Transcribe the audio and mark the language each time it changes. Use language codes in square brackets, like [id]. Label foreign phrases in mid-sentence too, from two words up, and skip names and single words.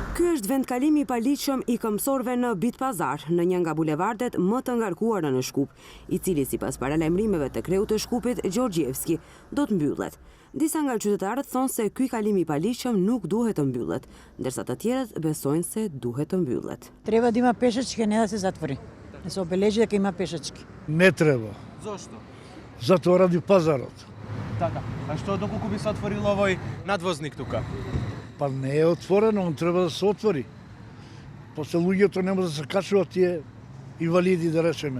[sq] është vendkalimi i paligjshëm i këmbësorëve në Bitpazar, në një nga bulevardet më të ngarkuara në Shkup, i cili sipas paralajmërimeve të kreut të Shkupit Gjeorgjevski do të mbyllet. Disa nga qytetarët thonë se ky kalim i paligjshëm nuk duhet të mbyllet, ndërsa të tjerët besojnë se duhet të mbyllet. [mk] Треба да има пешачки, не да се затвори. Да се обележи дека има пешачки. Не треба. Зошто? Затоа ради пазарот. Така. А што доколку би се отворил овој надвозник тука? Па не е отворено, он треба да се отвори. После луѓето не може да се качуваат тие инвалиди, да речеме.